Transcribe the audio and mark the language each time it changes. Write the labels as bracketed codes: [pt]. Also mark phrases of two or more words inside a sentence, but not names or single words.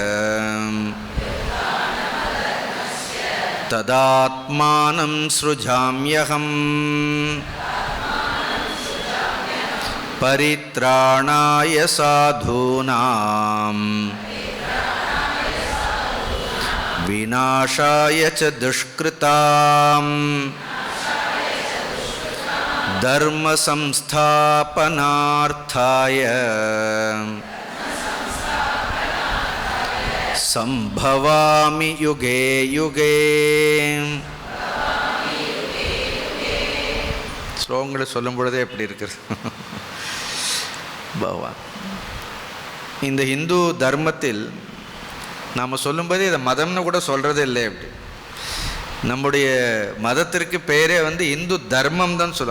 [sa] तदात्मानं सृजाम्यहं परित्राणाय साधूनां विनाशाय च दुष्कृताम् धर्म संस्थापनार्थाय सम्भवामि युगे युगे. [ta] ஸ்லோகங்களை சொல்லும் பொழுதே எப்படி இருக்கிறது பகவான். இந்த இந்து தர்மத்தில் நாம் சொல்லும்போது இதை மதம்னு கூட சொல்கிறதே இல்லை. அப்படி நம்முடைய மதத்திற்கு பேரே இந்து தர்மம் தான் சொல்லுவோம்.